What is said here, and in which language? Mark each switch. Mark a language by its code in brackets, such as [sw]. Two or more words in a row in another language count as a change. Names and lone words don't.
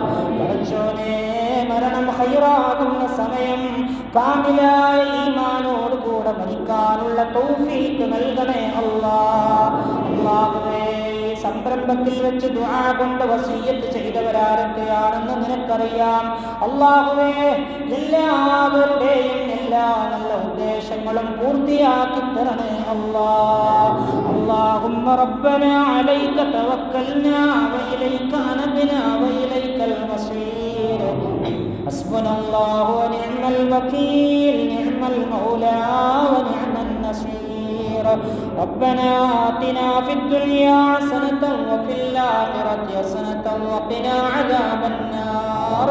[ml] പടച്ചോനെ, മരണം ഹൈറാകുന്ന സമയം കാമിലായ ഈമാനോടുകൂടെ മരിക്കാനുള്ള തൗഫീഖ് നൽകണേ അല്ലാഹ്. അല്ലാഹുവേ, സംരംഭത്തിൽ വെച്ച് ദുആ കൊണ്ട് വസിയ്യത്ത് ചെയ്തവരാരൊക്കെയാണെന്ന് നിനക്കറിയാം. അല്ലാഹുവേ, എല്ലാവരുടെയും എല്ലാ നല്ല ഉദ്ദേശങ്ങളും പൂർത്തിയാക്കി തരണേ അല്ലാഹ്. [ar] اللهم ربنا عليك توكلنا وإليك أنبنا وإليك المصير. حسبنا الله ونعم الوكيل، نعم المولى ونعم النصير. ربنا آتنا في الدنيا حسنة وفي الآخرة حسنة وقنا عذاب النار.